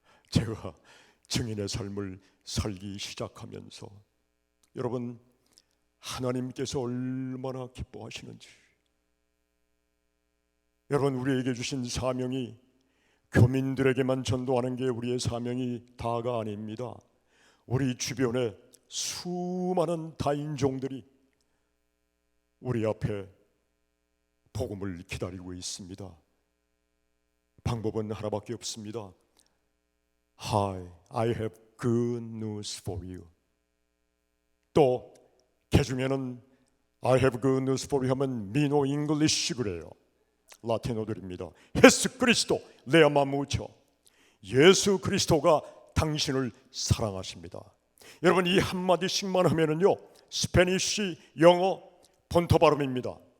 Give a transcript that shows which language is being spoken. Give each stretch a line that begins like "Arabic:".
Korean: 제가 증인의 삶을 살기 시작하면서 여러분, 하나님께서 얼마나 기뻐하시는지, 여러분, 우리에게 주신 사명이 교민들에게만 전도하는 게 우리의 사명이 다가 아닙니다. 우리 주변에 수많은 다인종들이 우리 앞에 복음을 기다리고 있습니다. 방법은 하나밖에 없습니다.
English: Hi, I have good news for you.
Korean: 또 개중에는
English: I have good news for you
Korean: 하면 미노 잉글리시 그래요. 라틴어들입니다. 예수 그리스도 레아마무처, 예수 그리스도가 당신을 사랑하십니다. 여러분, 이 한마디씩만 하면은요, 스페니쉬, 영어, 본토 발음입니다.